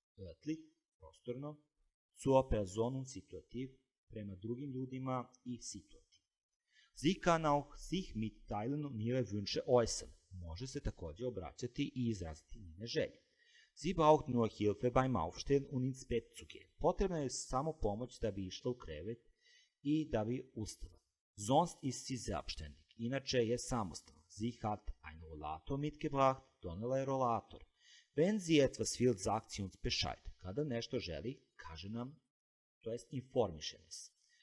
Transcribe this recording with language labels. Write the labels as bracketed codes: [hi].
[de] Örtlich, [sr] prostorno. [de] Zur Person und situativ, [sr] prema drugim ljudima i [de] situativ. Sie kann auch sich mitteilen und ihre Wünsche äußern. [sr] Može se također obraćati i izraziti njene želje. [de] Sie braucht nur Hilfe beim Aufstehen und ins Bett zu gehen. [sr] Potrebna je samo pomoć da bi išla u krevet i da bi ustala. [de] Sonst ist sie selbstständig. [sr] Inače je samostalna. [de] Sie hat einen Rollator mitgebracht. [sr] Donela je rolator. [de] Wenn sie etwas will, sagt sie uns Bescheid. [sr] Kada nešto želi, kaže nam, to jest informiše nas.